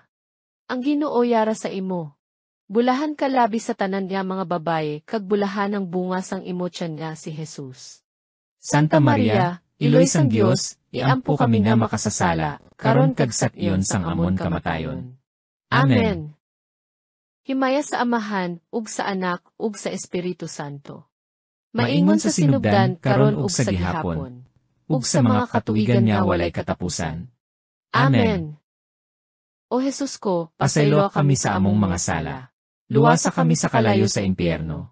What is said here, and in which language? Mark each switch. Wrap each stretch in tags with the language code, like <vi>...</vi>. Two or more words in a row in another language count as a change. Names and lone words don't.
<hil>Ang Ginoo yara sa imo. Bulahan ka labi sa tanan niya mga babaye, kag bulahan ang bunga sang imo tiyan niya si Jesus. Santa Maria, Iloy sang Dios, iampo kami nga makasasala, karon kag sat iyon sang amon kamatayon. Amen.</hil> <ceb>Himaya sa Amahan, ug sa Anak, ug sa Espiritu Santo. Maingon sa sinubdan, karon ug sa gihapon, ug sa mga katuigan nga walay katapusan. Amen. O Jesus ko, Pasaylo kami sa among mga sala. Luwasa kami sa kalayo sa impyerno.</ceb>